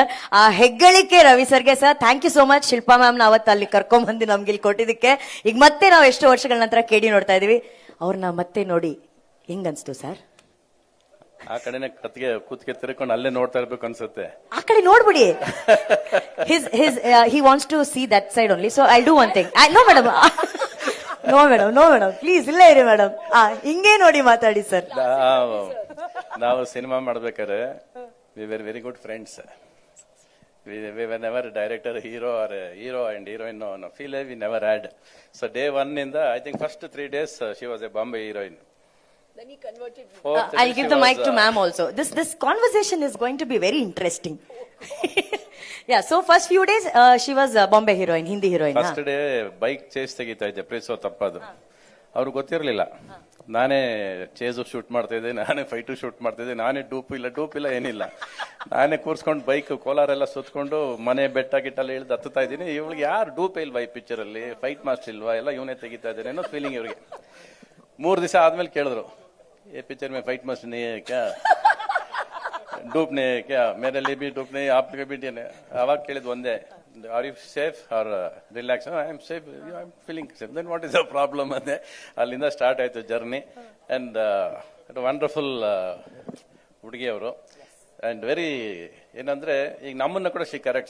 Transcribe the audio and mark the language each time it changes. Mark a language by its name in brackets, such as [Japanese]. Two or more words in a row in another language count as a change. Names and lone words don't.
[Kannada] ಆ ಹೆಗ್ಗಳಿಕೆ ರವಿ ಸರ್ಗೆ ಸರ್. [English] thank you so much [Kannada] ಶಿಲ್ಪಾ ಮ್ಯಾಮ್ ಅವತ್ತು ಅಲ್ಲಿ ಕರ್ಕೊಂಡ್ ಬಂದು ನಮ್ಗೆ ಇಲ್ಲಿ ಕೊಟ್ಟಿದ್ದಕ್ಕೆ. ಈಗ ಮತ್ತೆ ನಾವು ಎಷ್ಟೋ ವರ್ಷಗಳ ನಂತರ ಕೇಳಿ ನೋಡ್ತಾ ಇದೀವಿ. ಅವ್ರನ್ನ ಮತ್ತೆ ನೋಡಿ ಹೆಂಗನ್ಸ್ತು ಸರ್? ಆ ಕಡೆನೆ ಕೂತ್ಗೆ ತಿರ್ಕೊಂಡು ಅಲ್ಲೇ ನೋಡ್ತಾ ಇರ್ಬೇಕು ಅನ್ಸುತ್ತೆ. ಆ ಕಡೆ ನೋಡ್ಬಿಡಿ. [English] he wants to see that side only, so I'll do one thing. No madam, no madam, please [Kannada] ಇಲ್ಲೇ ಇರಿ [English] ಮೇಡಮ್. [Kannada] ಹಿಂಗೆ ನೋಡಿ ಮಾತಾಡಿ ಸರ್. ನಾವು ಸಿನಿಮಾ ಮಾಡ್ಬೇಕಾದ್ರೆ [English] we were very good friends. we were never director, hero and heroine. No feel we never had. So day one in the, I think first 3 days she was a Bombay heroine. Then he converted me. I'll give the mic to ma'am also. This conversation is going to be very interesting. Yeah, so first few days she was Bombay heroine, Hindi heroine. first day bike chase [Kannada] ತೆಗಿತಾ ಇದ್ದೆ, ಪ್ರೀಸೋ ತಪ್ಪದು. ಅವ್ರಿಗೆ ಗೊತ್ತಿರ್ಲಿಲ್ಲ ನಾನೇ ಚೇಸು ಶೂಟ್ ಮಾಡ್ತಾ ಇದ್ದೆ, ನಾನೇ ಫೈಟು ಶೂಟ್ ಮಾಡ್ತಾ ಇದ್ದೆ, ನಾನೇ ಡೂಪ್ ಇಲ್ಲ ಏನಿಲ್ಲ. ನಾನೇ ಕೂರ್ಸ್ಕೊಂಡು ಬೈಕ್ ಕೋಲಾರೆಲ್ಲ ಸುತ್ಕೊಂಡು ಮನೆ ಬೆಟ್ಟ ಗಿಟ್ಟೆಲ್ಲ ಇಳಿದು ಹತ್ತುತ್ತಾ ಇದ್ದೀನಿ. ಇವ್ಳಿಗೆ ಯಾರು ಡೂಪ್ ಇಲ್ವಾ ಈ ಪಿಕ್ಚರ್ ಅಲ್ಲಿ, [English] fight master [Kannada] ಇಲ್ವಾ, ಎಲ್ಲ ಇವನೇ ತೆಗಿತಾ ಇದ್ದೇನೆ ಅನ್ನೋ ಫೀಲಿಂಗ್ ಇವ್ರಿಗೆ. 3 ದಿವಸ ಆದ್ಮೇಲೆ ಕೇಳಿದ್ರು, [Hindi] ये पिक्चर में [English] fight must [Hindi] नहीं है क्या, डूप नहीं है क्या, मेरे लिए भी डूप नहीं, आप भी नहीं. [Kannada] ಅವಾಗ ಕೇಳಿದ್ ಒಂದೇ, [English] are you safe or relax? I am safe, I am feeling safe. Then what is the problem [Kannada] ಅಂದೆ. ಅಲ್ಲಿಂದ ಸ್ಟಾರ್ಟ್ ಆಯ್ತು ಜರ್ನಿ. [English] and wonderful [Kannada] ಹುಡುಗಿ ಅವರು. [English] and very [Kannada] ಏನಂದ್ರೆ ಈಗ ನಮ್ಮನ್ನ ಕೂಡ [English] she corrects.